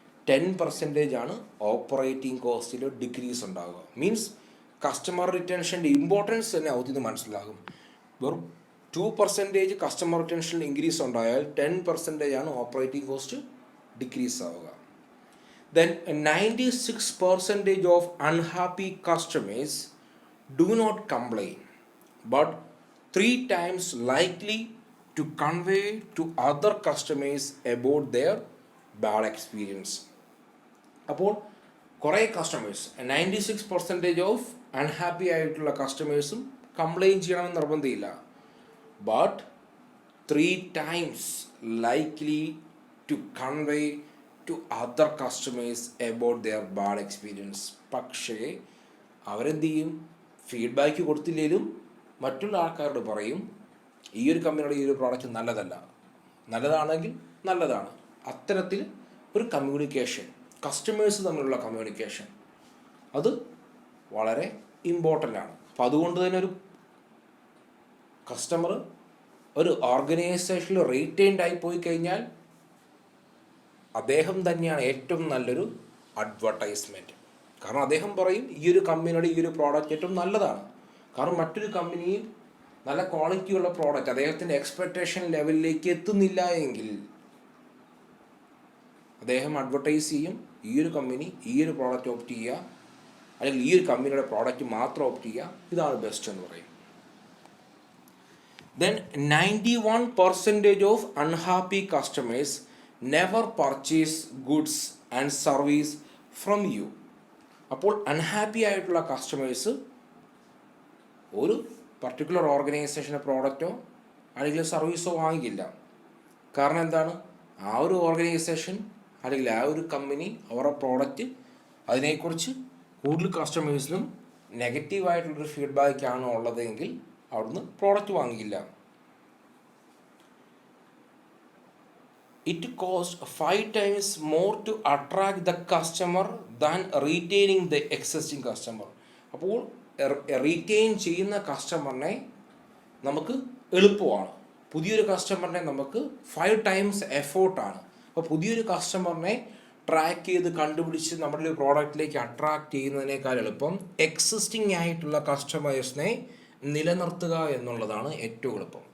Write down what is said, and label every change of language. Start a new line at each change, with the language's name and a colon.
Malayalam: 10% operating കോസ്റ്റിൽ decrease ഉണ്ടാകുക. Means customer റിട്ടൻഷൻ്റെ importance തന്നെ അതിന് മനസ്സിലാകും. വെറും 2% കസ്റ്റമർ റിട്ടൻഷനിൽ ഇൻക്രീസ് ഉണ്ടായാൽ 10% ഓപ്പറേറ്റിംഗ് കോസ്റ്റ് ഡിക്രീസ് ആവുക.
English: Then 96% of unhappy customers do not complain, but 3 times likely to convey to other customers about their bad experience.
Malayalam: അപ്പോൾ കുറേ customers 96% of unhappy ആയിട്ടുള്ള കസ്റ്റമേഴ്സും കംപ്ലയിൻറ്റ് ചെയ്യണമെന്ന് നിർബന്ധമില്ല.
English: But 3 times likely to convey to other customers about their bad experience.
Malayalam: പക്ഷേ അവരെന്ത് ചെയ്യും? Feedback കൊടുത്തില്ലെങ്കിലും മറ്റുള്ള ആൾക്കാരോട് പറയും ഈ ഒരു കമ്പനിയുടെ ഈ ഒരു പ്രോഡക്റ്റ് നല്ലതല്ല, നല്ലതാണെങ്കിൽ നല്ലതാണ്. അത്തരത്തിൽ ഒരു കമ്മ്യൂണിക്കേഷൻ, കസ്റ്റമേഴ്സ് തമ്മിലുള്ള കമ്മ്യൂണിക്കേഷൻ, അത് വളരെ ഇമ്പോർട്ടൻ്റ് ആണ്. അപ്പം അതുകൊണ്ട് തന്നെ ഒരു കസ്റ്റമർ ഒരു ഓർഗനൈസേഷനിൽ റീറ്റെയിൻഡ് ആയി പോയി കഴിഞ്ഞാൽ അദ്ദേഹം തന്നെയാണ് ഏറ്റവും നല്ലൊരു അഡ്വർടൈസ്മെൻറ്റ്. കാരണം അദ്ദേഹം പറയും ഈ ഒരു കമ്പനിയുടെ ഈ ഒരു പ്രോഡക്റ്റ് ഏറ്റവും നല്ലതാണ്. കാരണം മറ്റൊരു കമ്പനിയിൽ നല്ല ക്വാളിറ്റിയുള്ള പ്രോഡക്റ്റ് അദ്ദേഹത്തിൻ്റെ എക്സ്പെക്റ്റേഷൻ ലെവലിലേക്ക് എത്തുന്നില്ല എങ്കിൽ അദ്ദേഹം അഡ്വർടൈസ് ചെയ്യും ഈ ഒരു കമ്പനി ഈ ഒരു പ്രോഡക്റ്റ് ഓപ്റ്റ് ചെയ്യുക, അല്ലെങ്കിൽ ഈ ഒരു കമ്പനിയുടെ പ്രോഡക്റ്റ് മാത്രം ഓപ്റ്റ് ചെയ്യുക, ഇതാണ് ബെസ്റ്റ് എന്ന് പറയും.
English: Then 91% of unhappy customers never purchase goods and service from you.
Malayalam: അപ്പോൾ അൺഹാപ്പി ആയിട്ടുള്ള കസ്റ്റമേഴ്സ് ഒരു പർട്ടിക്കുലർ ഓർഗനൈസേഷൻ്റെ പ്രോഡക്റ്റോ അല്ലെങ്കിൽ സർവീസോ വാങ്ങിക്കില്ല. കാരണം എന്താണ്? ആ ഒരു ഓർഗനൈസേഷൻ അല്ലെങ്കിൽ ആ ഒരു കമ്പനി അവരുടെ പ്രോഡക്റ്റ് അതിനെക്കുറിച്ച് കൂടുതൽ കസ്റ്റമേഴ്സിനും നെഗറ്റീവായിട്ടുള്ളൊരു ഫീഡ്ബാക്കാണ് ഉള്ളതെങ്കിൽ അവിടുന്ന് product വാങ്ങിക്കില്ല.
English: It costs 5 times more to attract the customer than retaining the existing customer.
Malayalam: അപ്പോൾ റീറ്റെയിൻ ചെയ്യുന്ന കസ്റ്റമറിനെ നമുക്ക് എളുപ്പമാണ്. പുതിയൊരു കസ്റ്റമറിനെ നമുക്ക് 5 times എഫോർട്ടാണ്. അപ്പോൾ പുതിയൊരു കസ്റ്റമറിനെ ട്രാക്ക് ചെയ്ത് കണ്ടുപിടിച്ച് നമ്മുടെ ഒരു പ്രോഡക്റ്റിലേക്ക് അട്രാക്റ്റ് ചെയ്യുന്നതിനേക്കാൾ എളുപ്പം എക്സിസ്റ്റിംഗ് ആയിട്ടുള്ള കസ്റ്റമേഴ്സിനെ നിലനിർത്തുക എന്നുള്ളതാണ് ഏറ്റവും എളുപ്പം.